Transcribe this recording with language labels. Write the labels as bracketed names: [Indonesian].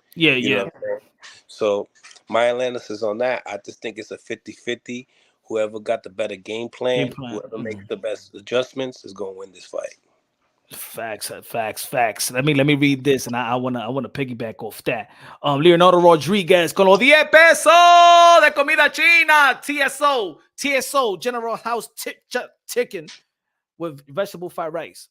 [English] Yeah, you know what I'm saying? So my analysis on that, I just think it's a 50-50. Whoever got the better game plan, whoever makes the best adjustments is going to win this fight. Facts. Let me read this, and I wanna piggyback off that. [Spanish] Leonardo Rodriguez con los 10 pesos de comida china. [English] TSO General House chicken with vegetable fried rice.